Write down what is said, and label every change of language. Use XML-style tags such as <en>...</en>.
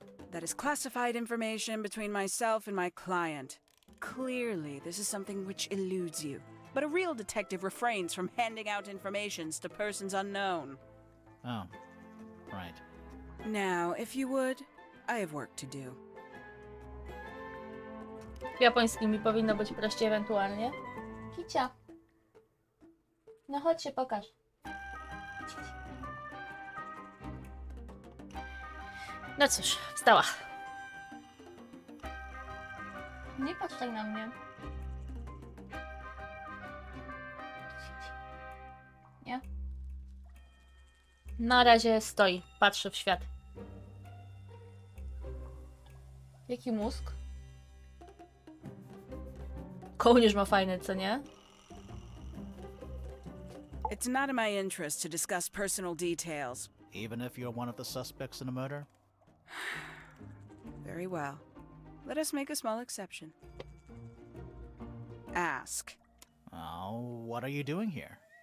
<en>That is classified information between myself and my client. Clearly, this is something which eludes you. But a real detective refrains from handing out informations to persons unknown. Oh, right. Now, if you would, I have work to do.</en> <pl>Japońskimi powinno być prościej ewentualnie. Kicia. No chodź się pokaż. No cóż, wstała. Nie patrz tak na mnie. Nie? Na razie stoi, patrzy w świat. Jaki mózg? Kołnierz ma fajny, co nie?</pl> <en>It's not in my interest to discuss personal details. Even if you're one of the suspects in a murder? Very well. Let us make a small exception. Ask. Oh, what are you doing here?</en>